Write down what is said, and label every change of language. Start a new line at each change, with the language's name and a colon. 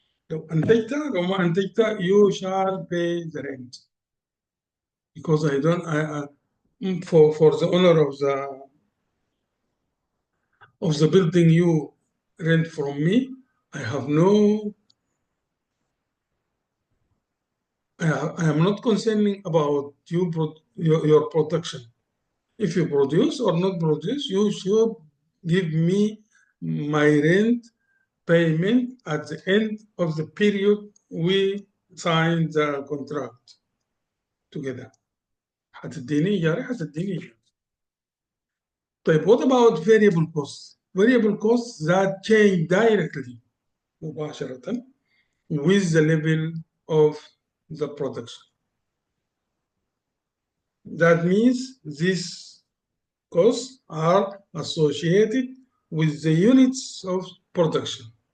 Arabic: لو أنتجت لو ما أنتجت
English: you shall pay the rent because I don't for the owner of the building you rent from me, I have no I am not concerning about your production. If you produce or not produce, you should give me my rent payment at the end of the period we signed the contract together.
Arabic: هتديني إيجاري هتديني إيجاري.
English: طيب what about variable costs? Variable costs that change directly مباشرة with the level of the production. That means these costs are associated with the units of production.